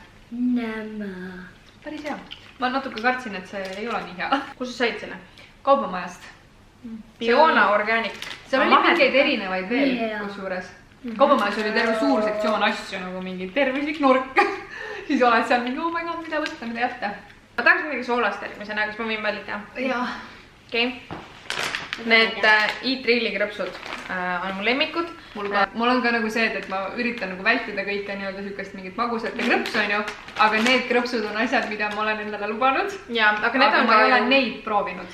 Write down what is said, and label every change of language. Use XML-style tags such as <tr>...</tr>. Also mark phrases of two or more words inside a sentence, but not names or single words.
<et>Nämä. Päris hea. Ma natuke kartsin, et see ei ole nii hea. Kus sa said selle? Kaubamajast. Biona Organic. Seal oli mingeid erinevaid veel kusjuures. Kaubamajas oli terve suur sektsioon asju, nagu mingi tervislik nurk. Siis oled seal mingi,</et> <en>oh my god,</en> <et>mida võtta, mida jätta. Ma tahaks midagi soolast järgmisena, kas ma võin valida? Jah. Okei. Need Eat-Reali krõpsud on mu lemmikud. Mul on ka nagu see, et ma üritan nagu vältida kõike nii-öelda sükast mingit magusat ja krõpsu, on ju. Aga need krõpsud on asjad, mida ma olen endale lubanud. Aga ma ei ole neid proovinud.</et>